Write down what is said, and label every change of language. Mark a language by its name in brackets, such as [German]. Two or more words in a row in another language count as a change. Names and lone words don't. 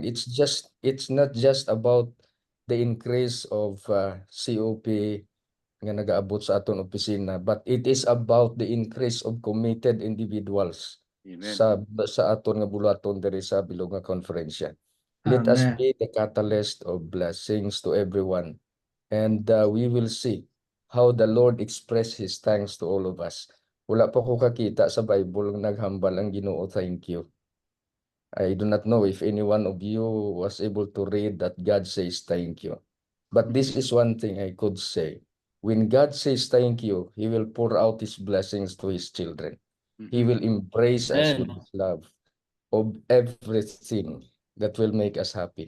[English] It's not just about the increase of COP [Hiligaynon] nga nagaabot sa aton opisina, [English] but it is about the increase of committed individuals. Amen. [Hiligaynon] sa aton nga bulaton diri sa bilog nga konferensya. [English] Let us be the catalyst of blessings to everyone. And we will see how the Lord express His thanks to all of us. [Hiligaynon] Wala pa ko kakita sa Bible ng naghambal ang Ginoo [English] thank you. I do not know if any one of you was able to read that God says thank you. But this is one thing I could say. When God says thank you, He will pour out His blessings to His children. He will embrace us with His love of everything that will make us happy.